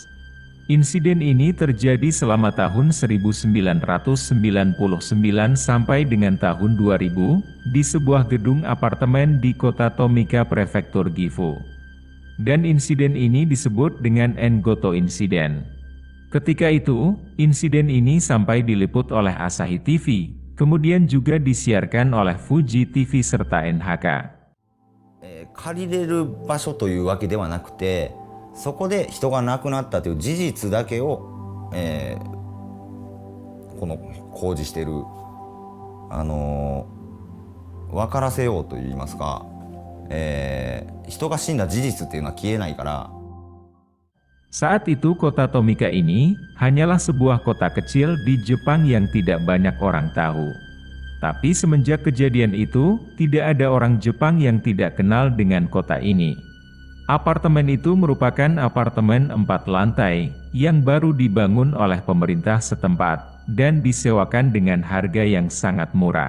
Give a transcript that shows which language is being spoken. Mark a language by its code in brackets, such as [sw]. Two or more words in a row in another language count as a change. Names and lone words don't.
[id] Insiden ini terjadi selama tahun 1999 sampai dengan tahun 2000, di sebuah gedung apartemen di kota Tomika Prefektur Gifu. Dan insiden ini disebut dengan Engoto Incident. Ketika itu, insiden ini sampai diliput oleh Asahi TV, kemudian juga disiarkan oleh Fuji TV serta NHK. [ja] 借りれる場所というわけではなくて、そこで人が亡くなったという事実だけを、この公示している、分からせようといいますか、人が死んだ事実っていうのは消えないから。 [id] Saat itu kota Tomika ini hanyalah sebuah kota kecil di Jepang yang tidak banyak orang tahu. Tapi semenjak kejadian itu, tidak ada orang Jepang yang tidak kenal dengan kota ini. Apartemen itu merupakan apartemen 4 lantai, yang baru dibangun oleh pemerintah setempat, dan disewakan dengan harga yang sangat murah.